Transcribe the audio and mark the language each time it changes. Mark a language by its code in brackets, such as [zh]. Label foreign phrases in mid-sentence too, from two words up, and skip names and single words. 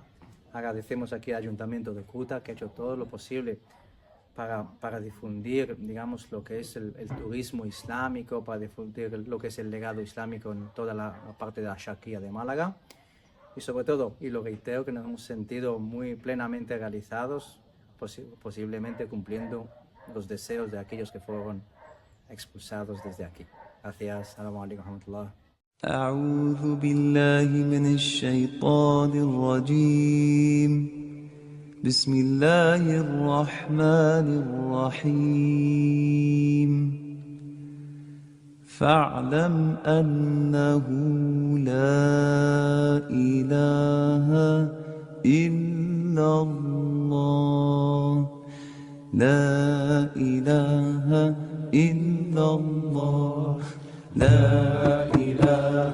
[es] Agradecemos aquí al Ayuntamiento de Kuta que ha hecho todo lo posible para difundir, digamos, lo que es el turismo islámico, para difundir lo que es el legado islámico en toda la parte de la Sharquía de Málaga. Y sobre todo, y lo reitero, que nos hemos sentido muy plenamente realizados, posiblemente cumpliendo los deseos de aquellos que fueron expulsados desde aquí. Gracias. [ar] السلام عليكم ورحمة الله. أعوذ بالله من الشيطان الرجيم بسم الله الرحمن الرحيم فاعلم أنه لا إله إلا الله لا إله إلا الله لا إله